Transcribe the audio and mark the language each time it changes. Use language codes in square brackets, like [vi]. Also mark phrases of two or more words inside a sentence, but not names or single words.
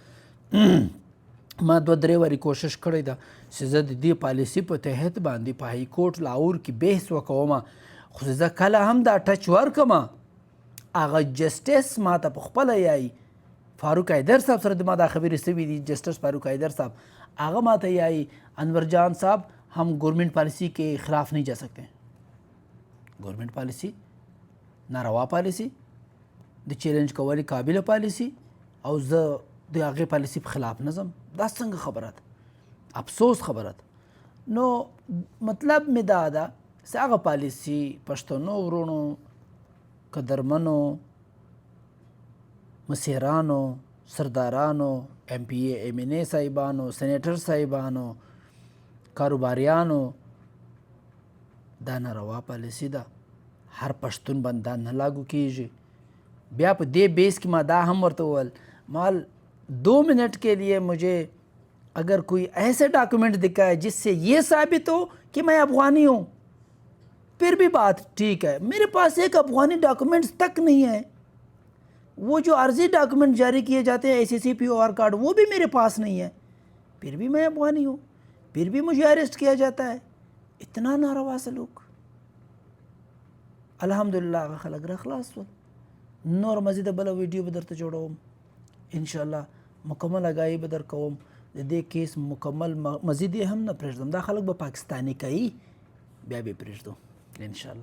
[ps] ما 2-3 وارې کوشش کړی ده چې زه د دې پالیسي په تحت باندې په های کورټ لاهور کې بحث وکوم، خو زه کله هم دا ټچ ورکم، هغه جسټس ما ته په خپله یایي، فاروق حیدر صاحب سره د ما دا خبرې شوي دي، جسټس فاروق حیدر صاحب هغه ما ته یایي انور جان صاحب [ur] ہم گورنمنٹ پالیسی کے خلاف نہیں جا سکتے. گورنمنٹ پالیسی ناروا پالیسی [ps] د چیلنج کولو قابل پالیسی او زه د هغې پالیسي په خلاف نه ځم. دا څنګه خبره ده؟ افسوس خبره ده. نو مطلب مې دا ده چې هغه پالیسي پښتنو ورونو، قدرمنو، مشرانو، سردارانو، ایم پی اے ایم این اے صاحبانو، سینیټر صاحبانو، کاروباریانو، دا ناروا پالیسی ده. هر پښتون باندې دا نه لاګو کیږي. بیا په دې بیس کې ما دا هم ورته وویل، [ur] مال 2 منٹ کے لیے مجھے اگر کوئی ایسے ڈاکومنٹ دکھائے جس سے یہ ثابت ہو کہ میں افغانی ہوں، پھر بھی بات ٹھیک ہے. میرے پاس ایک افغانی ڈاکومنٹس تک نہیں ہے. وہ جو عرضی ڈاکومنٹ جاری کیے جاتے ہیں ایس سی سی پی او آر کارڈ، وہ بھی میرے پاس نہیں ہے، پھر بھی میں افغانی ہوں، پھر بھی مجھے اریسٹ کیا جاتا ہے. اتنا ناروا سلوک. [ps] الحمدلله هغه خلک را خلاص شول. نور مزید بله ویډیو به درته جوړوم انشاءالله، مکمل اګاهي به درکوم. د دې کیس مکمل مزید یې هم نه پرېږدم. دا خلک به پاکستاني کوي، بیا به یې پرېږدو انشاءالله.